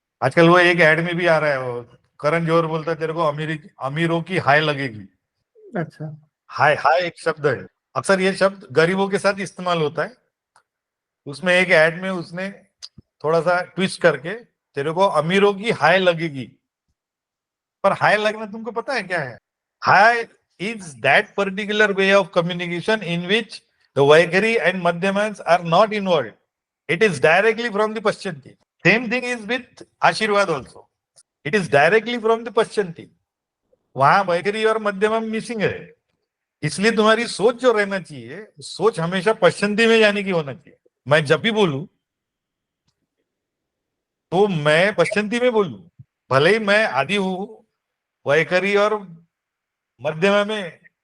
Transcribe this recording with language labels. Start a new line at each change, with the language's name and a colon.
Hindi: आजकल वो एक एड में भी आ रहा है, वो करण जौहर बोलता है तेरे को अमीरों की हाय लगेगी। अच्छा। हाय, हाय एक शब्द है, अक्सर ये शब्द गरीबों के साथ इस्तेमाल होता है। उसमें एक एड में उसने थोड़ा सा ट्विस्ट करके तेरे को अमीरों की हाय लगेगी। पर हाय लगना तुमको पता है क्या है?
English: Hi is that particular way of communication in which the Vaikari and Madhyamans are not involved. It is directly from the Paschanti. Same thing is with Ashirwad also. It is directly from the Paschanti.
Hindi: वहां वैखरी और Madhyamam missing है। इसलिए तुम्हारी सोच जो रहना चाहिए, सोच हमेशा पश्चिमी में जाने की होना चाहिए। मैं जब भी बोलूं तो मैं पश्चिमी में बोलूं, भले ही मैं आदि हूं वैखरी और मध्यमा में